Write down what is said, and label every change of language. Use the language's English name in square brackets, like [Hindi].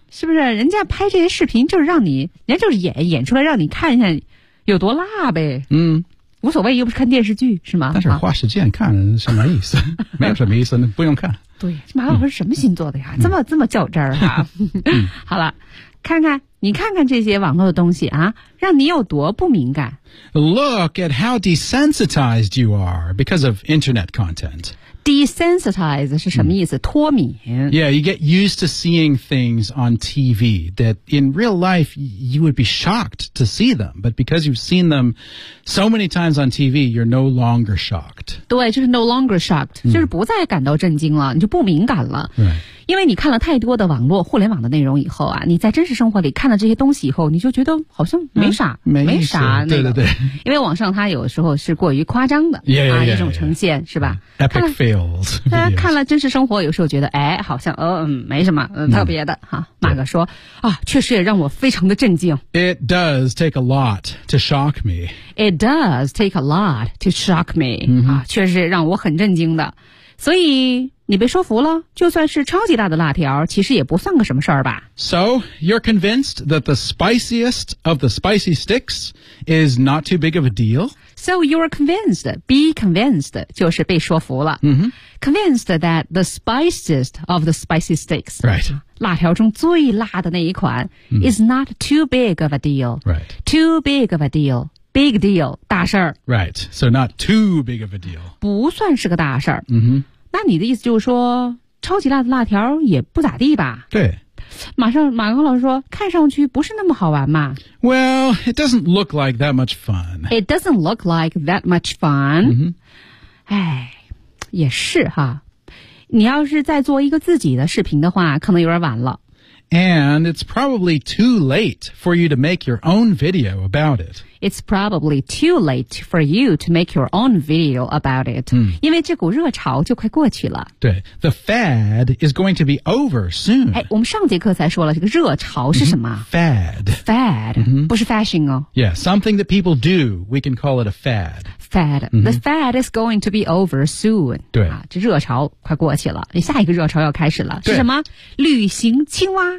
[Chinese] 是不是人家拍这些视频就是让你人家就是演出来让你看一下有多辣呗。嗯。无所谓又不是看电视剧是吗但是花时间看什么意思没有什么意思不用看。对马老师什么星座的呀、这么较真儿啊。好了看看这些网络的东西啊让你有多不敏感。 [English] Look at how desensitized you are because of internet content. [Chinese] Desensitize 是什么意思、脱敏 [English] Yeah, you get used to seeing things on TV that in real life you would be shocked to see them. But because you've seen them so many times on TV, you're no longer shocked. [Chinese] 对就是 [English] no longer shocked,、 [Chinese] 就是不再感到震惊了你就不敏感了。 [English] Right. [Chinese] 因为你看了太多的网络互联网的内容以后啊你在真实生活里看了这些东西以后你就觉得好像没啥、没啥、对对对。因为网上它有时候是过于夸张的 [English] yeah, [Chinese] 一种呈现 [English] yeah. [Chinese] 是吧 [English] Epic fail. [Chinese] 大家看了真实生活有时候觉得哎好像没什么、特别的哈、马哥说啊确实也让我非常的震惊。 [English] It does take a lot to shock me. It does take a lot to shock me.、 Mm-hmm. [Chinese] 啊确实让我很震惊的。所以你被说服了就算是超级大的辣条其实也不算个什么事儿吧。 [English] So, you're convinced that the spiciest of the spicy sticks is not too big of a deal? So you're convinced, be convinced, [Chinese] 就是被说服了、 mm-hmm. [English] Convinced that the spiciest of the spicy sticks、 right. [Chinese] 辣条中最辣的那一款、 [English] is not too big of a deal、 right. Too big of a deal, big deal, [Chinese] 大事儿 [English] Right, so not too big of a deal [Chinese] 不算是个大事儿、 mm-hmm. 那你的意思就是说超级辣的辣条也不咋地吧对马克老师说看上去不是那么好玩嘛 [English] Well, it doesn't look like that much fun. It doesn't look like that much fun.、 Mm-hmm. [Chinese] 哎也是哈。你要是在做一个自己的视频的话可能有点晚了。 [English] And it's probably too late for you to make your own video about it. It's probably too late for you to make your own video about it.、 [Chinese] 因为这股热潮就快过去了。对 [English] ,the fad is going to be over soon. [Chinese] 哎我们上节课才说了这个热潮是什么、 [English] Fad. [Chinese] Fad,、不是 fashion 哦。 [English] Yeah, something that people do, we can call it a fad. Fad. The fad is going to be over soon. [Chinese] 对、啊、这热潮快过去了下一个热潮要开始了是什么旅行青蛙